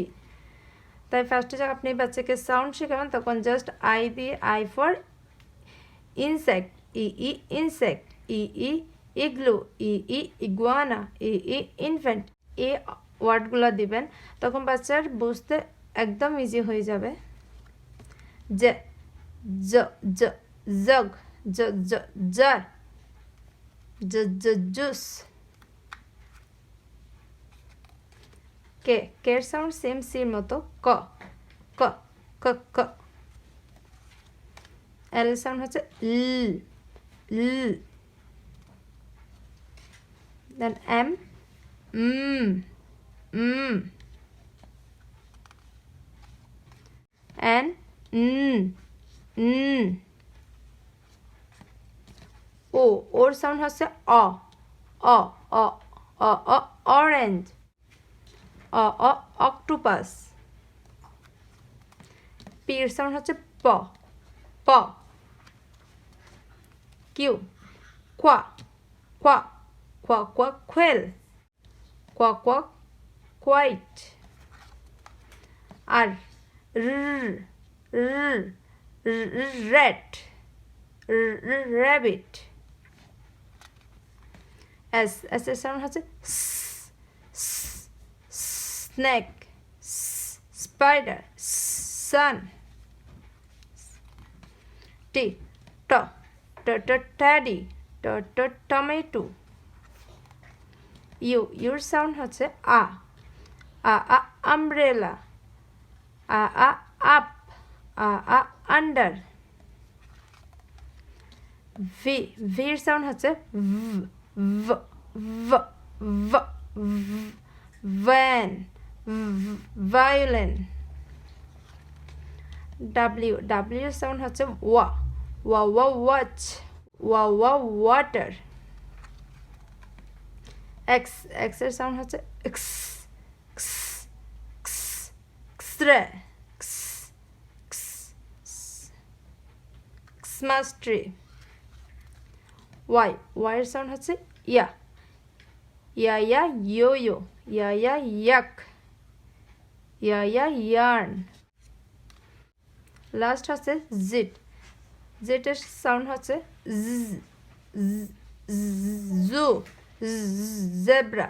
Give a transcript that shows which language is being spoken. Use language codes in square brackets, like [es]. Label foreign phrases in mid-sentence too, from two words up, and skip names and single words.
[bn] তাই ফার্স্টে যখন আপনি বাচ্চাকে সাউন্ড শেখাবেন তখন জাস্ট আই দিয়ে [en] I for insect, [bn] ই, ই ইনসেক্ট, ই, ই ইগলু, ই, ই ইগুয়ানা, ই, ই ইনফ্যান্ট, এই ওয়ার্ডগুলো দিবেন। তখন বাচ্চার বুঝতে একদম ইজি হয়ে যাবে। জ, জ, জ, জগ, জ, জ, জার, জ, জ, জুস। কে। কের সাউন্ড সেম সির মতো ক, ক, ক, ক। এল সাউন্ড হচ্ছে ল, ল। [en] then M, N, O. [bn] ওর সাউন্ড হচ্ছে অ, অ, অ, অ, অ অরেঞ্জ, অ, অ অক্টোপাস। পির সাউন্ড হচ্ছে প, প। কিউ। কোয়া, কোয়া, কোয়া, কোয়া কোয়েল, কোয়া, কোয়া কোয়াইট। আর র, র [en] rat, rabbit. [bn] S এর সাউন্ড হচ্ছে [en] snake, spider, sun. T teddy, tomato. Your sound হচ্ছে a umbrella, up, under. [bn] V এর সাউন্ড হচ্ছে [en] van, violin. [bn] W এর সাউন্ড হচ্ছে [en] watch, water. [bn] X এর সাউন্ড হচ্ছে [en] x-ray, Christmas tree. Y এর সাউন্ড হচ্ছে ya, yo-yo, yak, yarn. [bn] লাস্ট হচ্ছে Z এর সাউন্ড হচ্ছে [en] zoo, zebra.